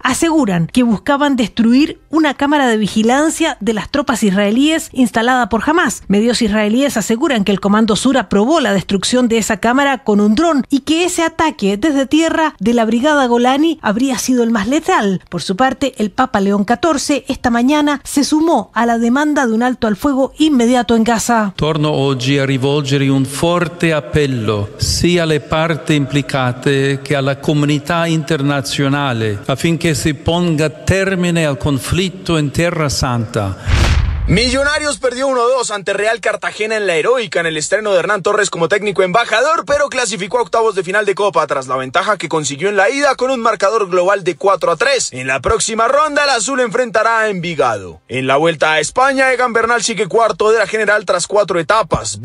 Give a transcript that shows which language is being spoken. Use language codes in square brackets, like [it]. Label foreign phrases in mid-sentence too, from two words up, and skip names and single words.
[es] Aseguran que buscaban destruir una cámara de vigilancia de las tropas israelíes instalada por Hamás. Medios israelíes aseguran que el Comando Sur aprobó la destrucción de esa cámara con un dron y que ese ataque desde tierra de la Brigada Golani habría sido el más letal. Por su parte, el Papa León XIV esta mañana se sumó a la demanda de un alto al fuego inmediato in Gaza. [it] Torno oggi a rivolgere un forte appello sia alle parti implicate che alla comunità internazionale affinché si ponga termine al conflitto in Terra Santa. [es] Millonarios perdió 1-2 ante Real Cartagena en la heroica en el estreno de Hernán Torres como técnico embajador, pero clasificó a octavos de final de Copa tras la ventaja que consiguió en la ida con un marcador global de 4-3. En la próxima ronda el azul enfrentará a Envigado. En la vuelta a España, Egan Bernal sigue cuarto de la general tras 4 etapas.